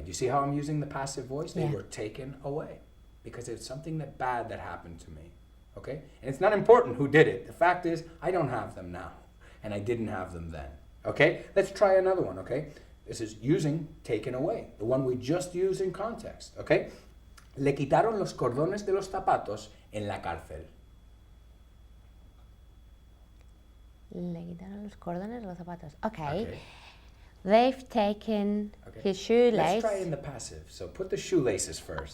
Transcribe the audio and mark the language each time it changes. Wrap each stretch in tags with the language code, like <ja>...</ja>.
<en>Do you see how I'm using the passive voice? They were taken away because it's something bad that happened to me. Okay? And it's not important who did it. The fact is, I don't have them now, and I didn't have them then. Okay? Let's try another one, okay? This is using taken away, the one we just used in context, okay?</en> <es>Le quitaron los cordones de los zapatos en la cárcel. Le quitaron los cordones de los zapatos.</es> <en>Okay. They've taken his shoelaces. Let's try in the passive. So put the shoelaces first.</en>